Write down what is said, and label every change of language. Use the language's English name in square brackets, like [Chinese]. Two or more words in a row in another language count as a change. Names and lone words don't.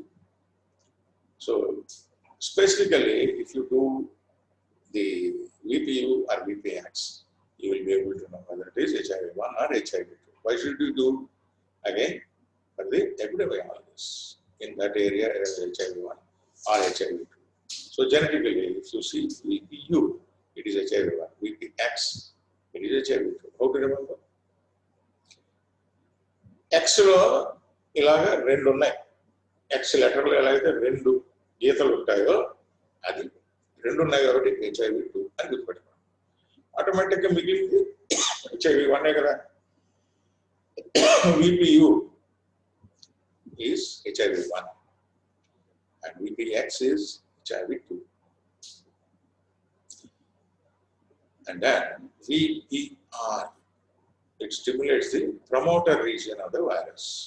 [English] So, specifically, if you do the VPU or VPX, you will be able to know whether it is HIV-1 or HIV-2. Why should you do? Again, for the epidemiologists in that area, HIV-1 or HIV-2. So, genetically, if you see VPU, it is HIV-1. VPX, it is HIV-2. How to remember? [Telugu] X లో ఇలాగ రెండు ఉన్నాయి. X లెటర్ లో ఎలాగైతే రెండు గీతలు ఉంటాయో అది రెండు ఉన్నాయి కాబట్టి HIV-2 అని గుర్తుపెట్టుకోండి. ఆటోమేటిక్ గా మిగిలింది HIV-1 ఏ కదా. [English] VPU is HIV-1 and VPX is HIV-2. And then VPR, it stimulates the promoter region of the virus.